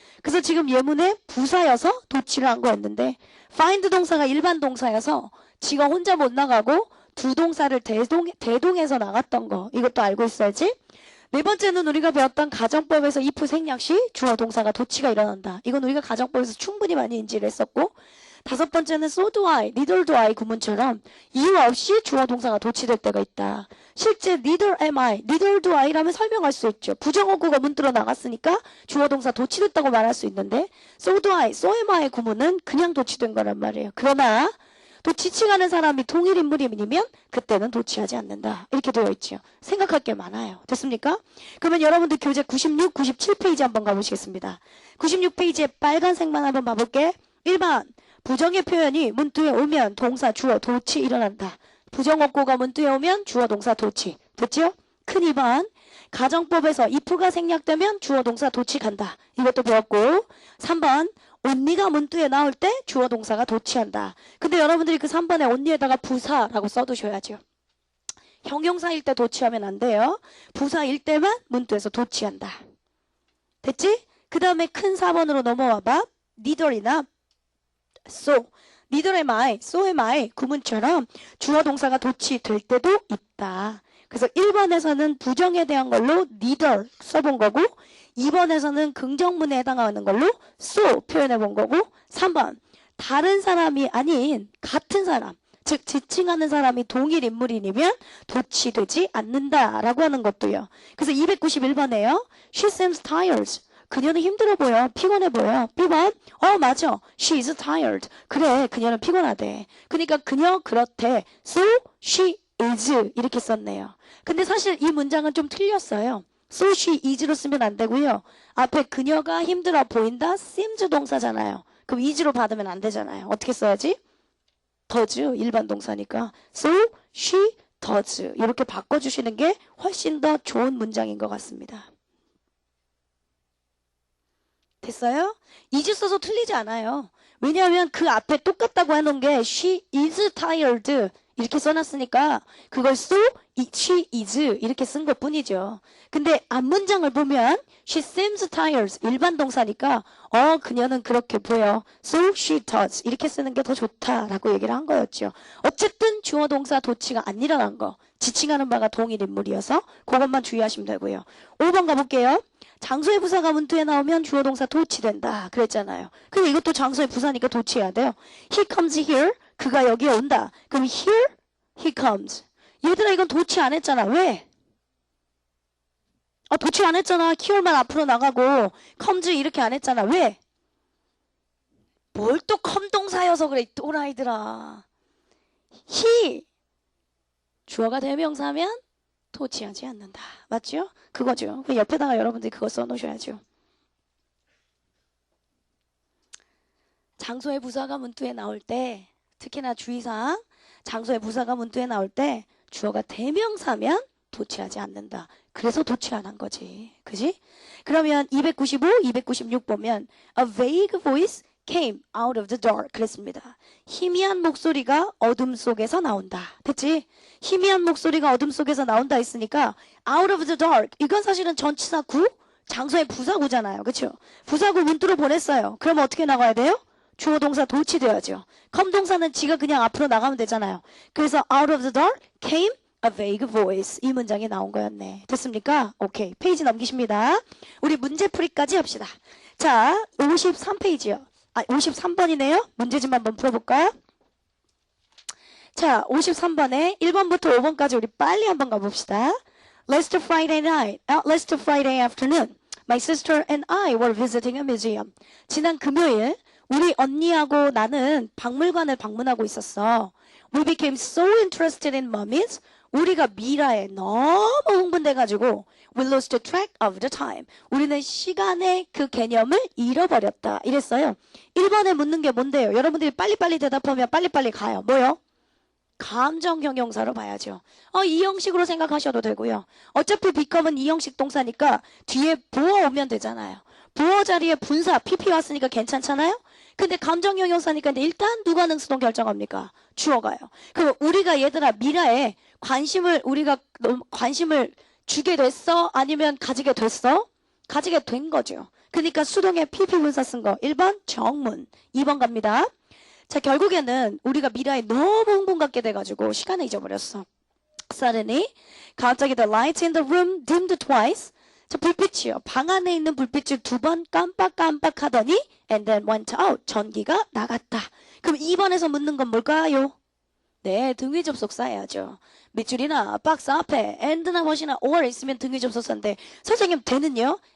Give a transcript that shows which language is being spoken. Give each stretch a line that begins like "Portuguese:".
Korean: 그래서 지금 예문에 부사여서 도치를 한 거였는데 find 동사가 일반 동사여서 지가 혼자 못 나가고 두 동사를 대동해서 나갔던 거. 이것도 알고 있어야지. 네 번째는 우리가 배웠던 가정법에서 if 생략 시 주어 동사가 도치가 일어난다. 이건 우리가 가정법에서 충분히 많이 인지를 했었고, 다섯 번째는
English: so do I, neither do I
Korean: 구문처럼 이유 없이 주어 동사가 도치될 때가 있다.
English: 실제 neither am I, neither do I라면
Korean: 설명할 수 있죠. 부정어구가 문들어 나갔으니까 주어 동사 도치됐다고 말할 수 있는데
English: so do I, so am I
Korean: 구문은 그냥 도치된 거란 말이에요. 그러나 또 지칭하는 사람이 동일 인물이면 그때는 도치하지 않는다. 이렇게 되어 있죠. 생각할 게 많아요. 됐습니까? 그러면 여러분들 교재 96, 97페이지 한번 가보시겠습니다. 96페이지에 빨간색만 한번 봐볼게. 1번 부정의 표현이 문두에 오면 동사, 주어, 도치 일어난다. 부정어구가 문두에 오면 주어, 동사, 도치. 됐죠? 큰 2번 가정법에서 if가 생략되면 주어, 동사, 도치 간다. 이것도 배웠고 3번 온니가 문두에 나올 때 주어 동사가 도치한다. 근데 여러분들이 그 3번에 온니에다가 부사라고 써두셔야죠. 형용사일 때 도치하면 안 돼요. 부사일 때만 문두에서 도치한다. 됐지? 그 다음에 큰 4번으로 넘어와봐. neither이나 so,
English: neither am I, so am I
Korean: 구문처럼 주어 동사가 도치될 때도 있다. 그래서 1번에서는 부정에 대한 걸로 neither 써본 거고 2번에서는 긍정문에 해당하는 걸로 so 표현해 본 거고 3번 다른 사람이 아닌 같은 사람 즉 지칭하는 사람이 동일 인물이면 도치되지 않는다라고 하는 것도요. 그래서 291번에요.
English: She seems tired.
Korean: 그녀는 힘들어 보여. 피곤해 보여. B번 맞아.
English: She is tired.
Korean: 그래 그녀는 피곤하대. 그러니까 그녀 그렇대.
English: So she is
Korean: 이렇게 썼네요. 근데 사실 이 문장은 좀 틀렸어요.
English: So she is
Korean: 로 쓰면 안 되고요. 앞에 그녀가 힘들어 보인다. seems 동사잖아요. 그럼 is로 받으면 안 되잖아요. 어떻게 써야지? does 일반 동사니까.
English: So she does
Korean: 이렇게 바꿔주시는 게 훨씬 더 좋은 문장인 것 같습니다. 됐어요? is 써서 틀리지 않아요. 왜냐하면 그 앞에 똑같다고 해놓은 게
English: she is tired
Korean: 이렇게 써놨으니까 그걸
English: so she is
Korean: 이렇게 쓴 것 뿐이죠. 근데 앞문장을 보면
English: she seems tired
Korean: 일반 동사니까 그녀는 그렇게 보여.
English: So she does
Korean: 이렇게 쓰는 게 더 좋다라고 얘기를 한 거였죠. 어쨌든 주어 동사 도치가 안 일어난 거. 지칭하는 바가 동일 인물이어서 그것만 주의하시면 되고요. 5번 가볼게요. 장소의 부사가 문두에 나오면 주어 동사 도치된다 그랬잖아요. 근데 이것도 장소의 부사니까 도치해야 돼요.
English: He comes here.
Korean: 그가 여기에 온다. 그럼
English: here he comes.
Korean: 얘들아 이건 도치 안 했잖아. 왜? 도치 안 했잖아. here만 앞으로 나가고 comes 이렇게 안 했잖아. 왜? 뭘 또 컴동사여서 그래. 또라이들아. he 주어가 대명사면 도치하지 않는다. 맞죠? 그거죠. 그 옆에다가 여러분들이 그거 써놓으셔야죠. 장소의 부사가 문두에 나올 때 특히나 주의사항 장소의 부사가 문두에 나올 때 주어가 대명사면 도치하지 않는다. 그래서 도치 안 한 거지. 그지? 그러면 295, 296 보면
English: A vague voice came out of the dark
Korean: 그랬습니다. 희미한 목소리가 어둠 속에서 나온다. 됐지? 희미한 목소리가 어둠 속에서 나온다 했으니까
English: out of the dark
Korean: 이건 사실은 전치사 구 장소의 부사구잖아요. 그렇죠? 부사구 문두로 보냈어요. 그럼 어떻게 나가야 돼요? 주어 동사 도치돼야죠. come 동사는 지가 그냥 앞으로 나가면 되잖아요. 그래서
English: out of the dark came a vague voice.
Korean: 이 문장이 나온 거였네. 됐습니까? 오케이. 페이지 넘기십니다. 우리 문제풀이까지 합시다. 자, 53페이지요. 53번이네요. 문제 좀 한번 풀어볼까요? 자, 53번에 1번부터 5번까지 우리 빨리 한번 가봅시다.
English: Last Friday afternoon, my sister and I were visiting a museum.
Korean: 지난 금요일, 우리 언니하고 나는 박물관을 방문하고 있었어.
English: We became so interested in mummies.
Korean: 우리가 미라에 너무 흥분돼가지고
English: we lost track of the time.
Korean: 우리는 시간의 그 개념을 잃어버렸다. 이랬어요. 1번에 묻는 게 뭔데요? 여러분들이 빨리빨리 대답하면 빨리빨리 가요. 뭐요? 감정 형용사로 봐야죠. 이 형식으로 생각하셔도 되고요. 어차피 become은 이 형식 동사니까 뒤에 보어 오면 되잖아요. 보어 자리에 분사, pp 왔으니까 괜찮잖아요? 근데 감정 형용사니까 일단 누가 능수동 결정합니까? 주어가요. 그럼 우리가 얘들아 미라에 우리가 관심을 주게 됐어? 아니면 가지게 됐어? 가지게 된 거죠. 그러니까 수동에 pp 분사 쓴 거 1번 정문, 2번 갑니다. 자, 결국에는 우리가 미라에 너무 흥분 갖게 돼가지고 시간을 잊어버렸어.
English: Suddenly,
Korean: 갑자기
English: the lights in the room dimmed twice.
Korean: 자, 불빛이요. 방 안에 있는 불빛을 2번 깜빡깜빡 하더니
English: and then went out.
Korean: 전기가 나갔다. 그럼 2번에서 묻는 건 뭘까요? 네, 등위 접속사 해야죠. 밑줄이나 박스 앞에 and나 what이나 or 있으면 등위 접속사인데 선생님 den은요?